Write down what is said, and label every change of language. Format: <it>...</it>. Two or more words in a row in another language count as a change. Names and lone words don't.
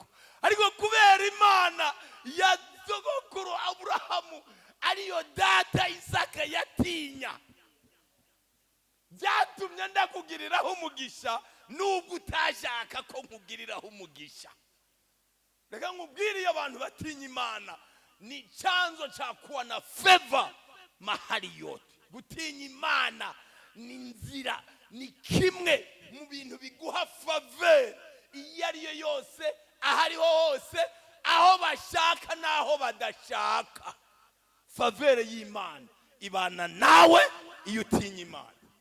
<rw>Ariko kubera Imana ya sogokuru Aburahamu ariyo data Isaka yatinya byatumye ndakugiriraho umugisha nubwo utashaka ko nkugiriraho umugisha. Reka nkubwire abantu batinya Imana</rw> <sw>ni chanzo cha kuwa na favor mahali yote.</sw> <rw>Gutinya Imana ni nzira ni kimwe mu bintu biguha favor iyo ariyo yose ahariho hose aho bashaka naho badashaka. Favor y'Imana ibana nawe iyo utinya Imana.</rw>